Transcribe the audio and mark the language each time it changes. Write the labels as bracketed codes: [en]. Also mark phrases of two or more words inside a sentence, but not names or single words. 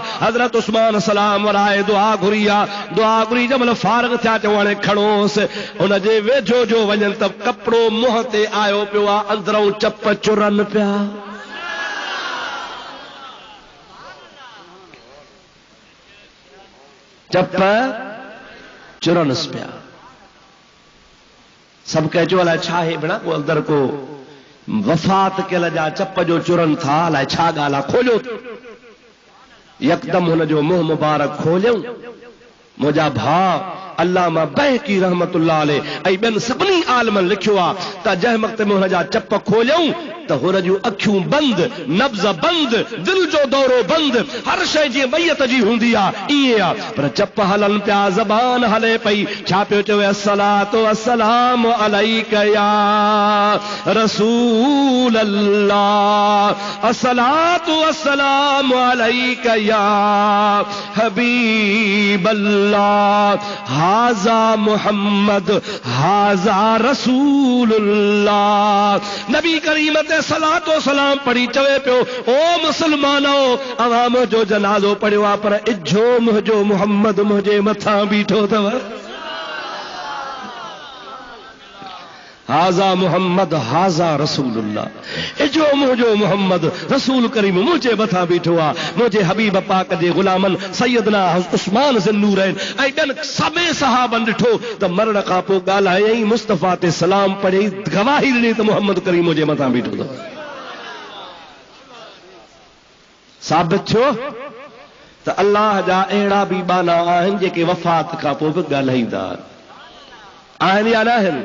[sd] हज़रत उस्मान सलाम वराए दुआ घुरी आ। दुआ घुरी जमल फारग थिया, चऊं हाणे खणोसि। हुनजे वेझो जो वञनि त कपिड़ो मुंहं ते आयो पियो आ, अंदरूं चप चुरनि पिया। चप चुरनस पिया। सब कह जो अलाए छा है भेणा, को अंदर को वफ़ात कयल जा चप जो चुरन था, अलाए छा ॻाल्हि आहे, खोलियो। यकदम हुनजो मुंहुं मुबारक खोलियऊं। मुंहिंजा भाउ अल्लामा बहकी [ar] رحمة الله عليه [sd] ऐं ॿियनि सभिनी आलमनि लिखियो आहे त जंहिं वक़्त में हुनजा चप खोलियऊं त हुन जूं अखियूं बंदि, नब्ज़ बंदि, दिल जो दौरो बंदि, हर शइ जीअं मैयत जी हूंदी आहे ईअं आहे। पर चप हलनि पिया, ज़बान हले पई। छा पियो चवे? [ar] الصلاة والسلام عليك يا رسول الله، الصلاة والسلام عليك يا حبيب الله، هذا محمد، هذا رسول الله. [sd] नबी करीम ते सलातो सलाम पढ़ी चवे पियो, ओ मुसलमानो, अवां मुंहिंजो जनाज़ो पढ़ियो आहे, पर इजो मुंहिंजो मुहम्मद मुंहिंजे मथां बीठो अथव। [ar] هذا محمد، هذا رسول الله. [sd] इजो मुंहिंजो मुहम्मद रसूल करीम मुंहिंजे मथां बीठो आहे। मुंहिंजे हबीब पाक जे गुलामन सैयदना उस्मान ज़ुन्नूरैन ऐं ॿियनि सभई सहाबनि ॾिठो त मरण खां पोइ ॻाल्हायईं, मुस्तफ़ा ते सलाम पढ़ी, गवाही ॾिनी त मुहम्मद करीम मुंहिंजे मथां बीठो अथव। साबित थियो त अल्लाह जा अहिड़ा बि बाना आहिनि जेके वफ़ात खां पोइ बि ॻाल्हाईंदा आहिनि या न आहिनि?